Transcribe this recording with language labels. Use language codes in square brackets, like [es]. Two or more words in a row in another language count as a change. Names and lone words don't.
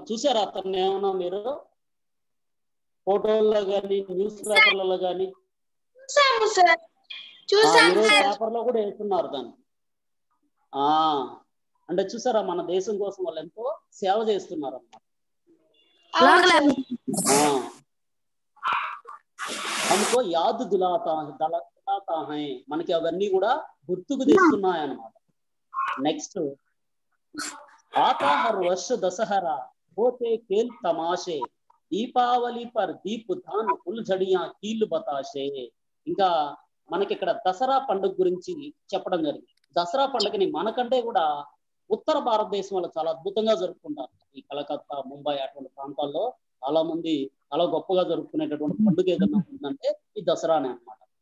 [te] చూసారా అతను ఏమన్నా మీరు ఫోటోల్లో కానీ న్యూస్ పేపర్లలో కానీ? ఈరోజు పేపర్లో కూడా వేస్తున్నారు దాన్ని. అంటే చూసారా మన దేశం కోసం వాళ్ళు ఎంతో సేవ చేస్తున్నారు అన్నమాట. [hi] हमको याद दिलाता है, [te] మనకి అవన్నీ కూడా గుర్తుకు తెస్తున్నాయి అన్నమాట. [hi] నెక్స్ట్ आता हर वर्ष दशहरा होते खेल तमाशे दीपावली पर दीप धान फुलझड़िया कील बताशे. [te] ఇంకా మనకి ఇక్కడ దసరా పండుగ గురించి చెప్పడం జరిగింది. దసరా పండుగని మనకంటే కూడా ఉత్తర భారతదేశం వాళ్ళు చాలా అద్భుతంగా జరుపుకుంటారు. ఈ కలకత్తా, ముంబై అటువంటి ప్రాంతాల్లో చాలా మంది చాలా గొప్పగా జరుపుకునేటటువంటి పండుగ ఏదైనా ఉందంటే ఈ దసరానే అన్నమాట.